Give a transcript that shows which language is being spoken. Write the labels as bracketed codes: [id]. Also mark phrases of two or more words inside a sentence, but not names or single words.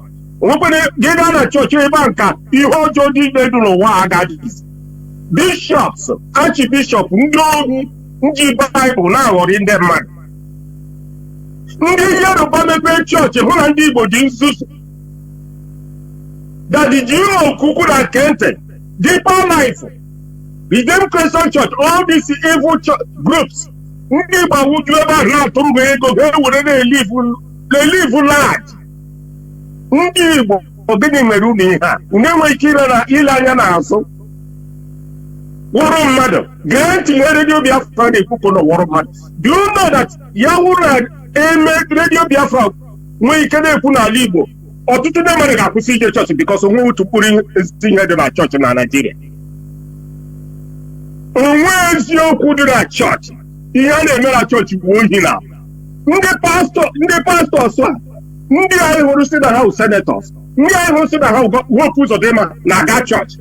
[ig] Onwekwere gị gaa na chọọchị ebe a nka ihe ọjọọ dị dị n'ụwa agaghị. Bishops, archbishop, ndị ohi, ndị Baịbụl na-aghọrị ndị mmadụ. Ndị Yoruba mepee chọọchị hụ na ndị Igbo dị nzuzu. [en] Daddy Imo Kuku na Kente, Deeper Life, Redeemed Christian Church, all these evil groups. [ig] Ndị Igbo awụju ebe ahụ na-atụ mbọ ego ha were na-elive large. Ndị Igbo gịnị mere unu ihe a? Unu enweghị ike ile anya n'azụ. Wụrụ mmadụ gee ntị ihe redio Biafra na-ekwupụ na wụrụ mmadụ. [en] Do you know that [ig] ya wụrụ na eme redio Biafra nwee ike na-ekwu n'ala Igbo ọtụtụ ndị mmadụ ga-akwụsị ije chọọchị because onwe otu mkpụrụ ezi ihe dị na chọọchị na Naịjirịa. Onwe eziokwu dị na chọọchị. Ihe a na-eme na chọọchị bụ ohi na ndị pastọs a ndị anyị hụrụ si na ha bụ senatọs, ndị anyị hụrụ si na ha wepụ ụzọ dị mma na-aga chọọchị.